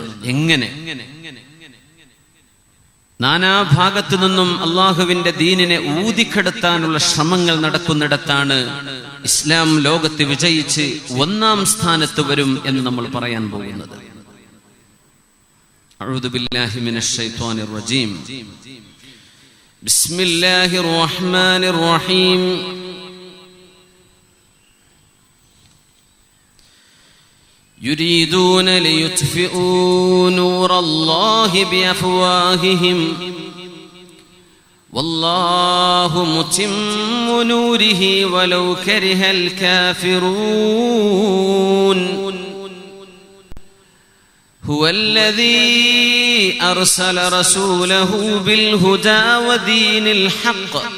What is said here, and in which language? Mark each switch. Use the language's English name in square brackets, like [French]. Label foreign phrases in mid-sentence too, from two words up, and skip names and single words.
[Malayalam] എങ്ങനെ നാനാഭാഗത്തു നിന്നും അള്ളാഹുവിന്റെ ദീനിനെ ഊതിക്കെടുത്താനുള്ള ശ്രമങ്ങൾ നടക്കുന്നിടത്താണ് ഇസ്ലാം ലോകത്ത് വിജയിച്ച് 1-ാം സ്ഥാനത്ത് വരും എന്ന് നമ്മൾ പറയാൻ പോകുന്നത്. [Arabic] أعوذ بالله من الشيطان الرجيم. بسم الله الرحمن الرحيم. يريدون ليطفئوا نور الله بأفواههم والله متم نوره ولو كره الكافرون هو الذي أرسل رسوله بالهدى ودين الحق